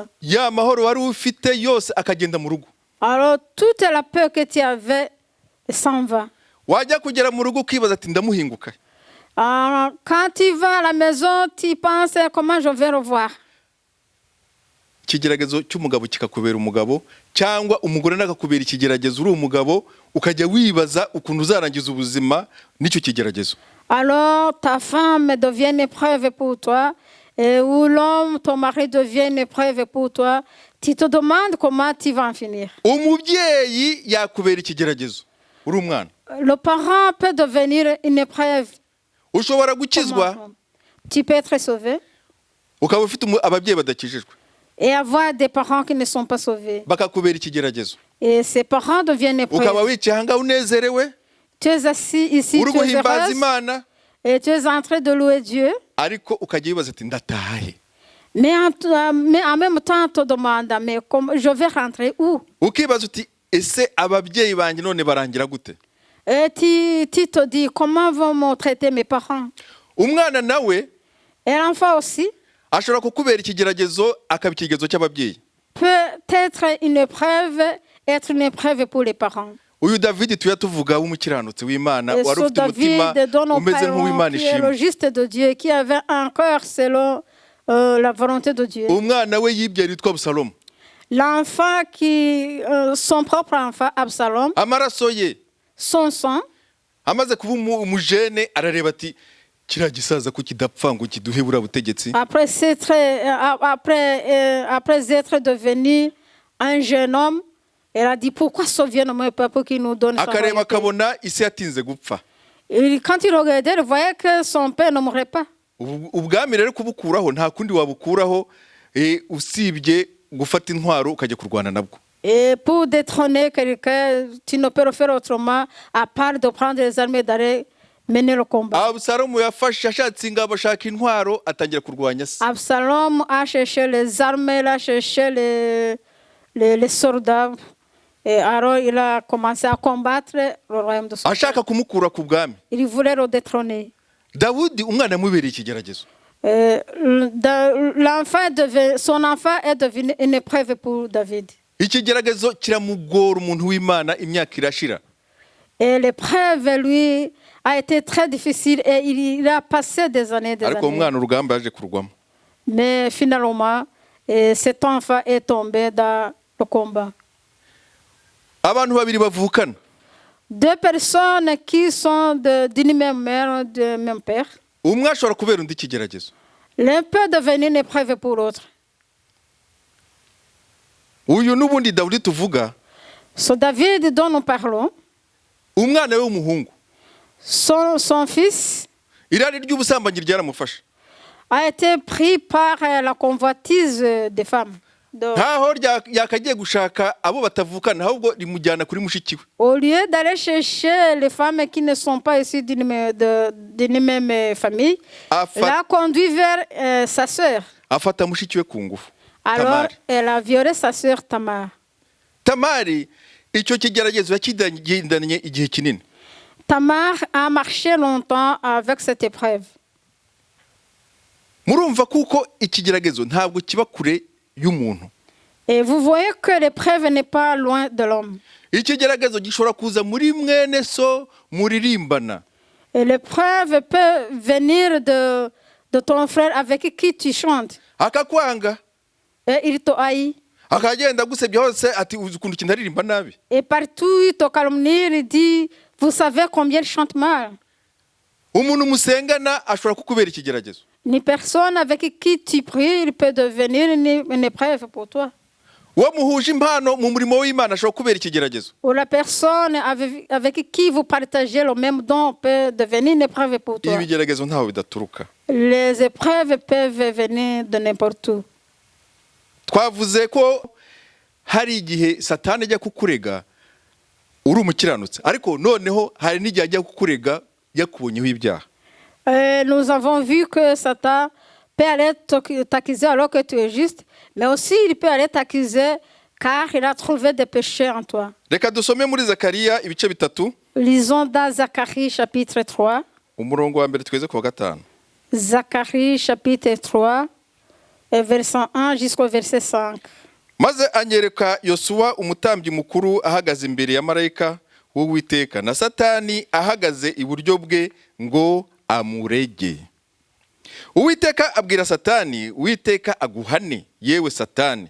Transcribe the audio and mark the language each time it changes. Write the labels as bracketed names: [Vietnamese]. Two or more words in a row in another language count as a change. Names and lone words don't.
[Kinyarwanda] Ya mahoro wari ufite yose akagenda mu rugo. [French] Alors toute la peur que tu avais s'en va. [Kinyarwanda] Wajya kugera mu rugo ukibaza ati ndamuhinguka. [French] Alors, quand tu vas à la maison, tu penses comment je vais revoir. [Kinyarwanda] Ikigeragezo cy'umugabo kikakubera umugabo cyangwa umugore nakakubera ikigeragezo uri umugabo ukajya wibaza ukuntu uzarangiza ubuzima n'icyo kigeragezo. [French] Alors ta femme devient une épreuve pour toi, et ou l'homme, ton mari devient une épreuve pour toi. Tu te demandes comment tu vas en finir. [Kinyarwanda] Umubyeyi yakubera ikigeragezo uri umwana. [French] Le parent peut devenir une épreuve. [Kinyarwanda] Ushobora gukizwa [French] Tu peux être sauvé [Kinyarwanda] ukaba ufite ababyeyi badakijijwe [French] et avoir des parents qui ne sont pas sauvés. [Kinyarwanda] bakakubera ikigeragezo. [French] Et ces parents deviennent [Kinyarwanda] Ukaba [French] épreuves. [Kinyarwanda] wicaye aha ngaha unezerewe [French] Tu es assis ici, [Kinyarwanda] uri [French] tu es [Kinyarwanda] guhimbaza [French] heureuse, [Kinyarwanda] Imana [French] et tu es en train de louer Dieu. [Kinyarwanda] ariko ukajya wibaza ati ndatahe. [French] Mais en même temps, on te demande, mais je vais rentrer où? [Kinyarwanda] Ukibaza uti ese ababyeyi banjye none barangira gute? [French] Et tu te dis, comment vont me traiter mes parents? [Kinyarwanda] Umwana nawe [French] Et l'enfant aussi [Kinyarwanda] ashobora kukubera ikigeragezo akaba ikigeragezo cy'ababyeyi. [French] peut être une épreuve pour les parents. [Kinyarwanda] Uyu David tuya tuvuga w'umukiranutsi w'Imana [French] Et [Kinyarwanda] wari [French] ce [Kinyarwanda] ufite umutima [French] David dont nous [Kinyarwanda] umeze [French] parlons, [Kinyarwanda] nk'uw'Imana [French] qui est le [Kinyarwanda] ishimwe. [French] juste de Dieu, qui avait un cœur selon la volonté de Dieu. [Kinyarwanda] Umwana we yibyara yitwa Abusalomu. [French] L'enfant son propre enfant, Absalom, [Kinyarwanda] Amaraso ye [French] son sang, [Kinyarwanda] amaze kuba umujene arareba ati kiriya gisaza ko kidapfa ngo kiduhe buriya butegetsi. [French] après être devenu un jeune homme, elle a dit, pourquoi sauver mon peuple qui nous donne sa [Kinyarwanda] Akareba [French] royauté? [Kinyarwanda] akabona isi yatinze gupfa. [French] Et quand il regardait, il voyait que son père ne mourrait pas. [Kinyarwanda] Ubwami rero kubukuraho nta kundi wabukuraho usibye gufata intwaro ukajya kurwana nabwo. [French] Et pour détrôner quelqu'un, tu ne peux le faire autrement, à part de prendre les armes et d'aller mener le combat. [Kinyarwanda] Abusalomu yashatse ingabo ashaka intwaro atangira kurwanya se. [French] Absalom a cherché les armes, il a cherché les soldats. Et alors il a commencé à combattre le royaume de son père. [Kinyarwanda] Ashaka kumukura ku bwami. [French] Il voulait le détrôner. [Kinyarwanda] Dawudi umwana amubereye ikigeragezo. [French] Son enfant est devenu une épreuve pour David. [Kinyarwanda] Ikigeragezo kiramugora umuntu w'Imana imyaka irashira. [French] Et l'épreuve, lui, a été très difficile et il a passé des années. [Kinyarwanda] Ariko umwana urugamba yaje kurwamo. [French] Mais finalement, cet enfant est tombé dans le combat. [Kinyarwanda] Abantu babiri bavukana. [French] Deux personnes qui sont d'une même mère, du même père. [Kinyarwanda] Umwe ashobora kubera undi ikigeragezo. [French] L'un peut devenir une épreuve pour l'autre. [Kinyarwanda] Uyu n'ubundi Dawidi tuvuga. [French] Ce David dont nous parlons, [Kinyarwanda] Umwana we w'umuhungu. [French] Son fils [Kinyarwanda] Irari ry'ubusambanyi ryaramufashe. [French] a été pris par la convoitise des femmes. [Kinyarwanda] Ntaho yakagiye gushaka abo batavukana ahubwo rimujyana kuri mushiki we. [French] Au lieu d'aller chercher les femmes qui ne sont pas issues d'une même famille, elle a conduit vers sa sœur. [Kinyarwanda] Afata mushiki we ku ngufu. [French] Alors, elle a violé sa sœur Tamar. [Kinyarwanda] Tamari icyo kigeragezo yakigendanye igihe kinini. [French] Tamar a marché longtemps avec cette épreuve. [Kinyarwanda] Murumva kuko ikigeragezo ntabwo kiba kure y'umuntu. [French] Et vous voyez que l'épreuve n'est pas loin de l'homme. [Kinyarwanda] Ikigeragezo gishobora kuza muri mwene so muririmbana. [French] Et l'épreuve peut venir de ton frère avec qui tu chantes. [Kinyarwanda] Akakwanga. [French] Et il te haït. [Kinyarwanda] akagenda agusebya hose ati uzi ukuntu ikintu aririmba nabi. [French] Et partout, il te calomnie, il dit, vous savez combien il chante mal. [Kinyarwanda] Umuntu musengana ashobora kukubera ikigeragezo. [French] Ni personne avec qui tu pries, il peut devenir une épreuve pour toi. [Kinyarwanda] Uwo muhuje impano mu murimo w'Imana ashobora kukubera ikigeragezo. [French] Ou la personne avec qui vous partagez le même don peut devenir une épreuve pour toi. [Kinyarwanda] Ibigeragezo ntaho bidaturuka. [French] Les épreuves peuvent venir de n'importe où. [Kinyarwanda] Twavuze ko hari igihe Satani ajya kukurega uri umukiranutsi, ariko noneho hari n'igihe ajya kukurega yakubonyeho ibyaha. [French] Nous avons vu que Satan peut aller t'accuser alors que tu es juste, mais aussi il peut aller t'accuser car il a trouvé des péchés en toi. [Kinyarwanda] Reka dusome muri Zakariya ibice bitatu. [French] Lisons dans Zacharie chapitre 3. [Kinyarwanda] Umurongo wa mbere tweze ku wa gatanu. [French] Zacharie chapitre 3, verset 1 jusqu'au verset 5. [Kinyarwanda] Maze anyereka Yosuwa umutambyi mukuru ahagaze imbere ya marayika w'Uwiteka na Satani ahagaze iburyo bwe ngo amurege. Uwiteka abwira Satani, Uwiteka aguhane yewe Satani.